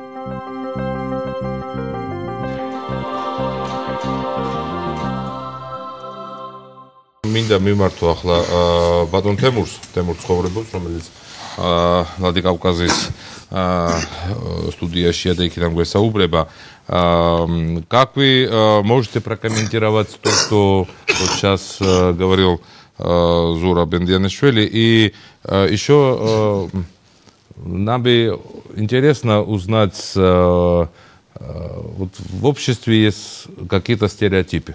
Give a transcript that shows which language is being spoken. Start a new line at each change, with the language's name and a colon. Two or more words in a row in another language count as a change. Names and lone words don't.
Georgian: მინდა მიმართო ახლა ბატონ თემურს ცხოვრებას, რომელიც ვლადიკავკაზის студияшია და იქიდან გვესაუბრება.
Russian: Как вы можете прокомментировать то, что вот сейчас говорил Зура Бендианишвили. И еще нам бы интересно узнать, вот в обществе есть какие-то стереотипы.